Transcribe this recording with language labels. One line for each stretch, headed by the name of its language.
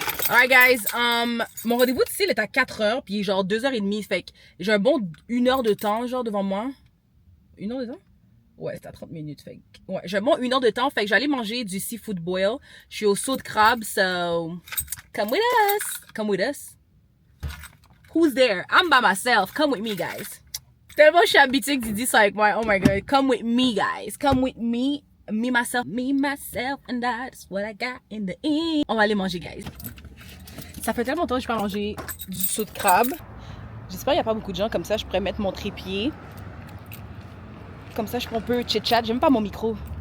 English: Alright guys,
French: mon rendez-vous de cils est à 4h, puis genre 2h30, fait que j'ai un bon 1 heure de temps, genre devant moi. 1 heure de temps? Ouais, c'est à 30 minutes, fait que... Ouais, j'ai un bon 1 heure de temps, fait que j'allais manger du seafood boil. Je suis au saut de crabe, so...
English: Come with us! Come with us! Who's there? I'm by myself, come with me guys!
French: Tellement je suis habituée que Didi soit avec moi,
English: oh my god, come with me guys! Come with me! Me, myself, and that's what I got in the end.
French: On va aller manger guys. Ça fait tellement longtemps que je n'ai pas mangé du saut de crabe. J'espère qu'il n'y a pas beaucoup de gens, comme ça je pourrais mettre mon trépied. Comme ça on peut chit-chat, j'aime pas mon micro.